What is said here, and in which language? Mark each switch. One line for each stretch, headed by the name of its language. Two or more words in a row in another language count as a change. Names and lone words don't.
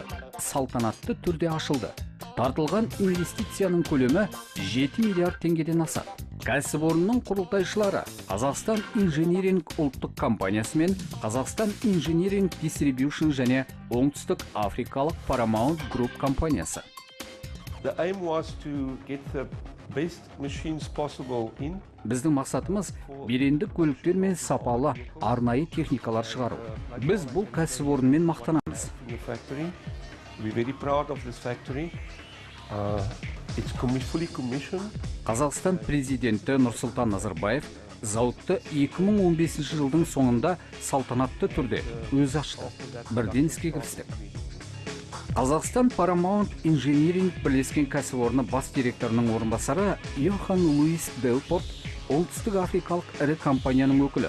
Kazakh: Салтанатты түрде ашылды. Тартылған инвестицияның көлемі 7 миллиард теңгеден асады. Кәсіпорынның құрылтайшылары Қазақстан Инжиниринг ұлттық компаниясы мен Қазақстан Инжиниринг Distribution және Оңтүстік Африкалық Paramount Group компаниясы.
English: The aim was to get the best machines possible in.
Kazakh: Біздің мақсатымыз беренді көліктер мен сапалы арнайы техникалар шығару. Біз бұл кәсіпорынмен мақтанамыз.
English: We're very proud of this factory. It's fully commissioned.
Kazakh: Қазақстан президенті Нұрсұлтан Назарбаев зауытты 2015 жылдың соңында салтанатты түрде өзі ашты. Бірден іске кірістік. Қазақстан Paramount Engineering бірлескен кәсіпорны бас директорының орынбасары Йохан Луис Делпорт оңтүстік африкалық ірі компанияның өкілі.